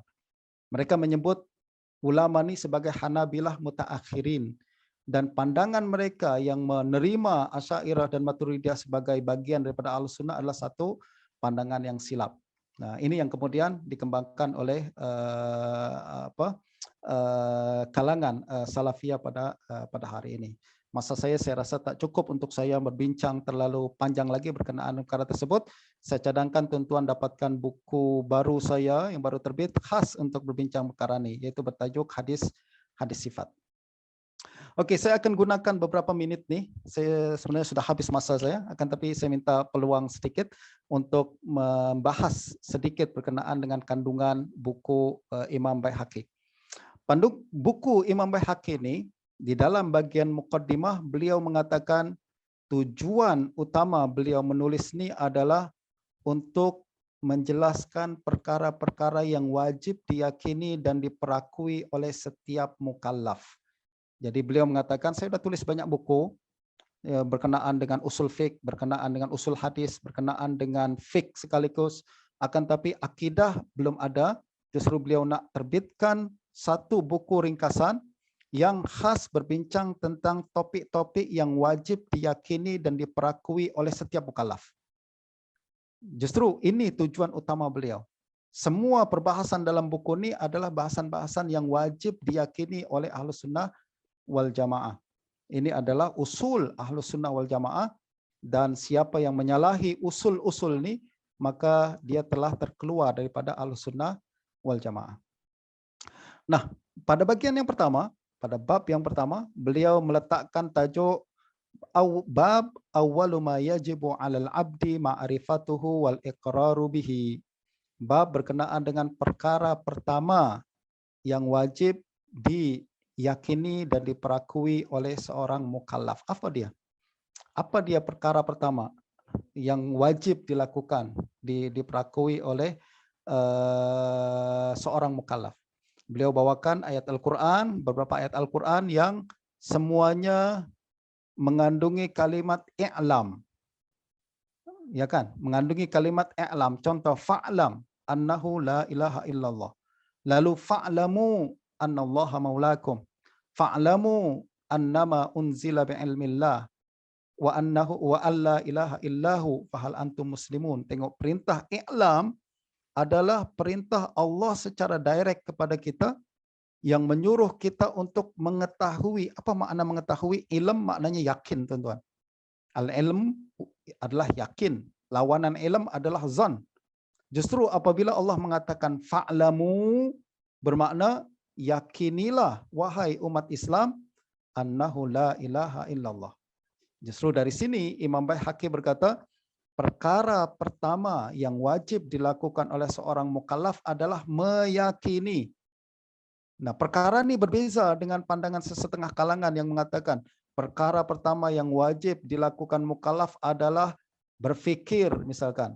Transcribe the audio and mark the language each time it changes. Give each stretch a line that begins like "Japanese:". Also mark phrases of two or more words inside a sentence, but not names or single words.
Malay: Mereka menyebut ulama ini sebagai Hanabilah mutaakhirin, dan pandangan mereka yang menerima Asy'ariyah dan Maturidiyah sebagai bagian daripada Ahlus Sunnah adalah satu pandangan yang silap. Nah, ini yang kemudian dikembangkan oleh kalangan Salafiyah pada hari ini. Masa saya rasa tak cukup untuk saya berbincang terlalu panjang lagi berkenaan perkara tersebut. Saya cadangkan tuan-tuan dapatkan buku baru saya yang baru terbit khas untuk berbincang perkara ini, yaitu bertajuk Hadis Sifat. Oke, saya akan gunakan beberapa menit nih. Saya sebenarnya sudah habis masa saya, tapi saya minta peluang sedikit untuk membahas sedikit berkenaan dengan kandungan buku Imam Baihaqi. Buku Imam Baihaqi ini di dalam bagian muqaddimah beliau mengatakan tujuan utama beliau menulis ini adalah untuk menjelaskan perkara-perkara yang wajib diyakini dan diperakui oleh setiap mukallaf. Jadi beliau mengatakan, saya sudah tulis banyak buku berkenaan dengan usul fiqh, berkenaan dengan usul hadis, berkenaan dengan fiqh sekaligus, akan tapi akidah belum ada. Justru beliau nak terbitkan satu buku ringkasan yang khas berbincang tentang topik-topik yang wajib diyakini dan diperakui oleh setiap mukallaf. Justru ini tujuan utama beliau. Semua perbahasan dalam buku ini adalah bahasan-bahasan yang wajib diyakini oleh Ahlus Sunnah wal Jamaah. Ini adalah usul Ahlus Sunnah wal Jamaah, dan siapa yang menyalahi usul-usul ini maka dia telah terkeluar daripada Ahlus Sunnah wal Jamaah. Nah, pada bagian yang pertama, pada bab yang pertama, beliau meletakkan tajuk bab
Arabic: أول ما يجب على العبد معرفته والإقرار به.
Malay: Bab berkenaan dengan perkara pertama yang wajib diyakini dan diperakui oleh seorang mukallaf. Apa dia? Apa dia perkara pertama yang wajib dilakukan, diperakui oleh seorang mukallaf? Beliau bawakan ayat Al-Quran, beberapa ayat Al-Quran yang semuanya mengandungi kalimat i'lam. Ya kan? Mengandungi kalimat i'lam. Contoh,
Arabic: فاعلم أنه لا إله إلا الله. Lalu فاعلموا أن الله مولاكم. فاعلموا أنما أنزل بعلم الله وأنه وألا إله إلا هو فهل أنتم مسلمون.
Malay: Tengok, perintah i'lam adalah perintah Allah secara direct kepada kita yang menyuruh kita untuk mengetahui. Apa makna mengetahui? Ilm maknanya yakin, tuan-tuan. Al-ilm adalah yakin. Lawanan ilm adalah zan. Justru apabila Allah mengatakan fa'lamu, bermakna yakinilah wahai umat Islam
Arabic: أنه لا إله إلا الله.
Malay: Justru dari sini Imam Baihaqi berkata, perkara pertama yang wajib dilakukan oleh seorang mukallaf adalah meyakini. Nah, perkara ini berbeza dengan pandangan sesetengah kalangan yang mengatakan perkara pertama yang wajib dilakukan mukallaf adalah berfikir, misalkan.